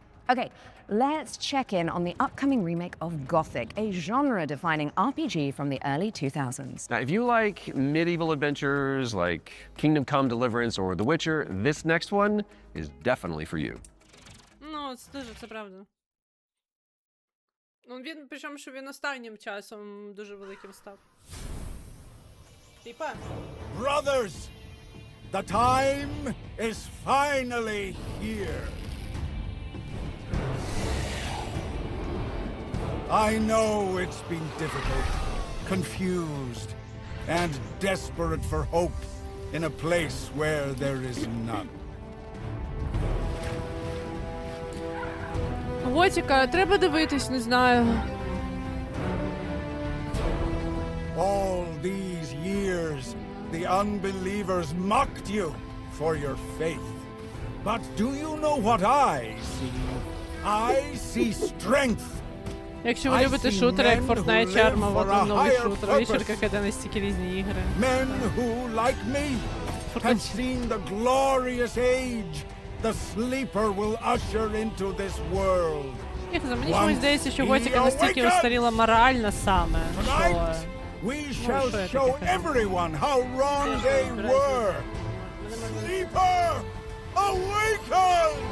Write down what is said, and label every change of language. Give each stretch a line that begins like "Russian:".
English: Okay, let's check in on the upcoming remake of Gothic, a genre-defining RPG from the early 2000s. Now, if you like medieval adventures like Kingdom Come Deliverance or The Witcher, this next one is definitely for you.
Ukrainian: Ну, це правда. Ну, він, причому, що він останнім часом дуже великим став. Типа.
English: Brothers, the time is finally here. I know it's been difficult, confused, and desperate for hope in a place where there is none.
Ukrainian: Готіка, треба дивитись, не знаю.
English: All these years, the unbelievers mocked you for your faith. But do you know what I see? I see strength.
Ukrainian: Якщо ви любите шутери, як Fortnite чи Arma, от вам новий шутер. Вечірка, де настільки різні ігри.
English: Men who, like me, have seen the glorious age the sleeper will usher into this world.
Ukrainian: Мені чомусь здається, що Готіка настільки устаріла морально саме, що...
English: We shall show everyone how wrong they were. Sleeper, awaken!